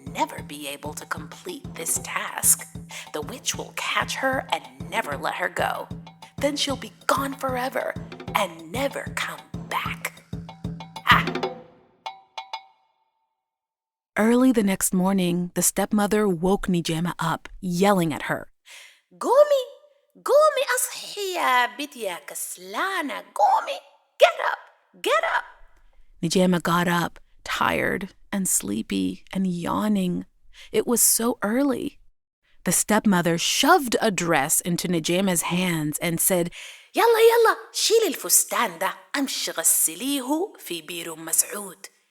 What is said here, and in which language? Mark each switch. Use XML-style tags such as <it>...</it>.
<en>never be able to complete this task. The witch will catch her and never let her go. Then she'll be gone forever and never come back. Early the next morning, the stepmother woke Nijaima up, yelling at her.</en> <ar>"Gumi, Gumi أصحي يا بنتي يا كسلانة.</ar> <en>Gumi, get up. Nijaima got up, tired and sleepy and yawning. It was so early. The stepmother shoved a dress into Nijaima's hands and said, "Yalla, yalla,</en> <ar>شيلي الفستان ده أمشي غسليه في بير مسعود.</ar>